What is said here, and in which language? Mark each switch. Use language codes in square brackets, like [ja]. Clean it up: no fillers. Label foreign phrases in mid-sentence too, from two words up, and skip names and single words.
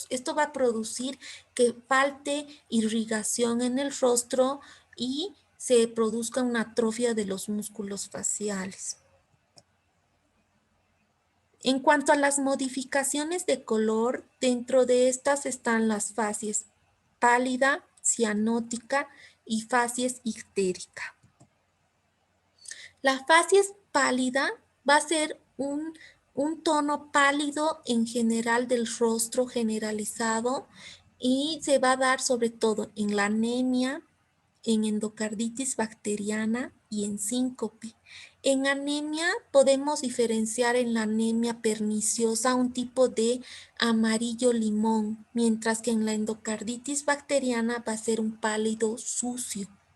[es] Esto va a producir que falte irrigación en el rostro y se produzca una atrofia de los músculos faciales. En cuanto a las modificaciones de color, dentro de estas están las facies pálida, cianótica y facies ictérica. La facies pálida va a ser un tono pálido en general del rostro generalizado y se va a dar sobre todo en la anemia, en endocarditis bacteriana y en síncope. En anemia podemos diferenciar en la anemia perniciosa un tipo de amarillo limón, mientras que en la endocarditis bacteriana va a ser un pálido sucio.